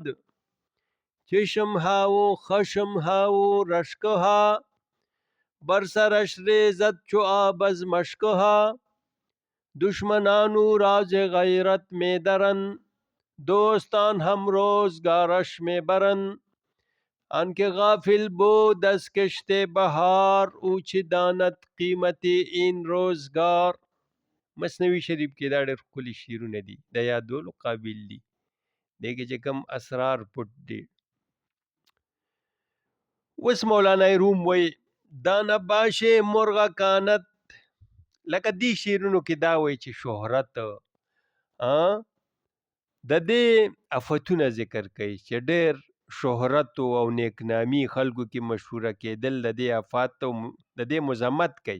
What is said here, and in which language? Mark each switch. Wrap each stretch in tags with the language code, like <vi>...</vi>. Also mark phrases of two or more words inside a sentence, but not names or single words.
<fa>چشم ها و خشم ها و رشک ها، بر سرش ریزد چو آب از مشک ها. دشمنانو راز غیرت می درن، دوستان هم روزگارش می برن. آنکه غافل بود از کشت بهار، او چه داند قیمت این روزگار.</fa> <ps>مثنوي شریف کې دا ډېر ښکلي شعرونه دي، د یادولو قابل دي. دې کې چې کوم اسرار پټ دي. اوس مولانا روم وایي</ps> <fa>دانه باشې مرغه کانت،</fa> <ps>لکه دې شعرونو کې دا وایي چې شهرت د دې افتونه ذکر کوي چې ډېر شهرت او نیکنامي خلکو کې مشهوره کېدل د دې آفات د دې مذمت کوي.</ps>